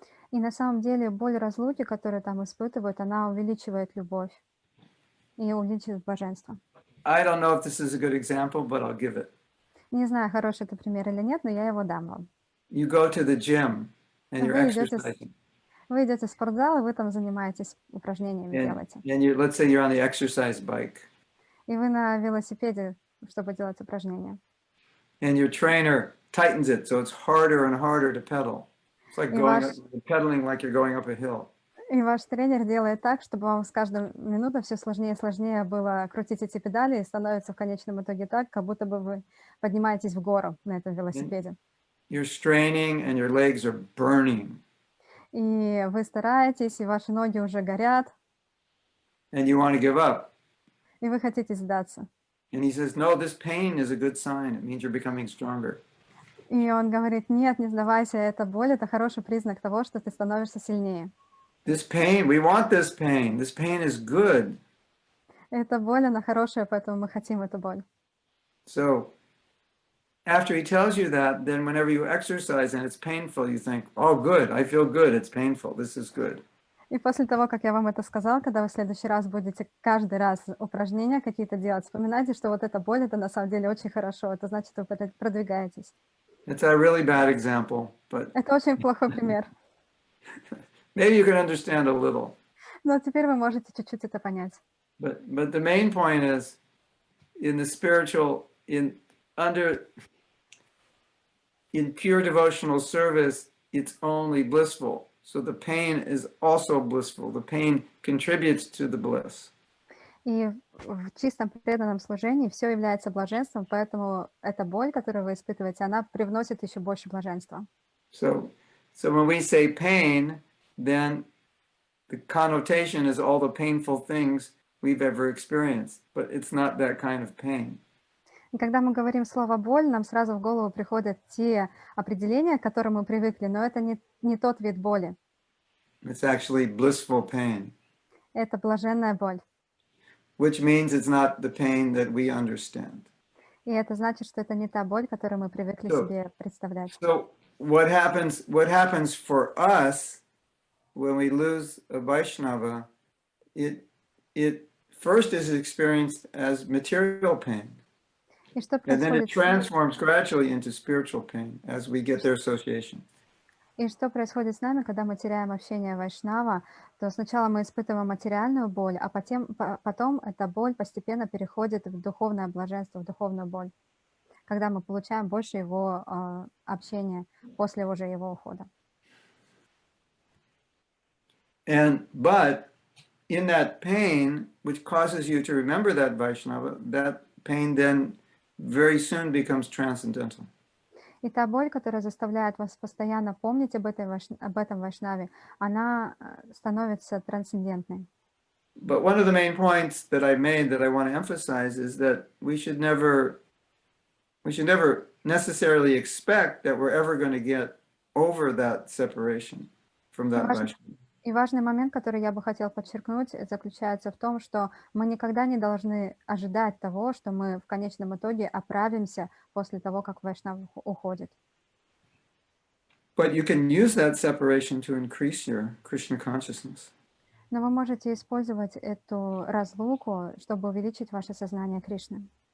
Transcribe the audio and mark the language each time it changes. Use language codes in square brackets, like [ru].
[ru] И на самом деле боль разлуки, которую там испытывают, она увеличивает любовь и увеличивает блаженство. [en] I don't know if this is a good example, but I'll give it. [ru] Не знаю, хороший это пример или нет, но я его дам вам. [en] You go to the gym and you're exercising. [ru] Вы идете в спортзал, и вы там занимаетесь упражнениями, делаете. [en] And let's say you're on the exercise bike. [ru] И вы на велосипеде, чтобы делать [en] And [ru] упражнения. [en] your trainer tightens it, so it's harder and harder to pedal. It's like pedaling like you're going up a hill. [ru] И ваш тренер делает так, чтобы вам с каждой минутой все сложнее и сложнее было крутить эти педали, и становится в конечном итоге так, как будто бы вы поднимаетесь в гору на этом велосипеде. [en] You're straining and your legs are burning. [ru] И вы стараетесь, и ваши ноги уже горят. [en] And you want to give up. [ru] И вы хотите сдаться. [en] And he says, no, this pain is a good sign. It means you're becoming stronger. [ru] И он говорит, нет, не сдавайся, эта боль, это хороший признак того, что ты становишься сильнее. [en] This pain, we want this pain. This pain is good. [ru] Эта боль, она хорошая, поэтому мы хотим эту боль. [en] So after he tells you that, then whenever you exercise and it's painful, you think, oh, good, I feel good, it's painful, this is good. [ru] И после того, как я вам это сказал, когда вы в следующий раз будете каждый раз упражнения какие-то делать, вспоминайте, что вот эта боль, это на самом деле очень хорошо, это значит, вы продвигаетесь. [en] It's a really bad example, but [ru] Это очень плохой пример, [en] maybe you can understand a little. [ru] но теперь вы можете чуть-чуть это понять. [en] But the main point is, in the spiritual, in pure devotional service, it's only blissful. So the pain is also blissful. The pain contributes to the bliss. [ru] И в чистом преданном служении все является блаженством, поэтому эта боль, которую вы испытываете, она привносит еще больше блаженства. [en] So when we say pain, then the connotation is all the painful things we've ever experienced, but it's not that kind of pain. [ru] И когда мы говорим слово «боль», нам сразу в голову приходят те определения, к которым мы привыкли, но это не тот вид боли. [en] It's actually blissful pain. [ru] Это блаженная боль. [en] Which means it's not the pain that we understand. [ru] И это значит, что это не та боль, которую мы привыкли себе представлять. [en] So what happens for us when we lose a Vaishnava, it first is experienced as material pain. And then it transforms gradually into spiritual pain as we get their association. [ru] И что происходит с нами, когда мы теряем общение вайшнава, то сначала мы испытываем материальную боль, а потом эта боль постепенно переходит в духовное блаженство, в духовную боль, когда мы получаем больше его общения после уже его ухода. [en] But in that pain, which causes you to remember that Vaishnava, that pain then very soon becomes transcendental. [ru] И та боль, которая заставляет вас постоянно помнить об этом вайшнаве, она становится трансцендентной. [en] But one of the main points that I made that I want to emphasize is that we should never necessarily expect that we're ever going to get over that separation from that Vaishnava. [ru] И важный момент, который я бы хотел подчеркнуть, заключается в том, что мы никогда не должны ожидать того, что мы в конечном итоге оправимся после того, как вайшнав уходит. [en] But you can use that separation to increase your Krishna consciousness. [ru] Но вы можете использовать эту разлуку, чтобы увеличить ваше сознание Кришны.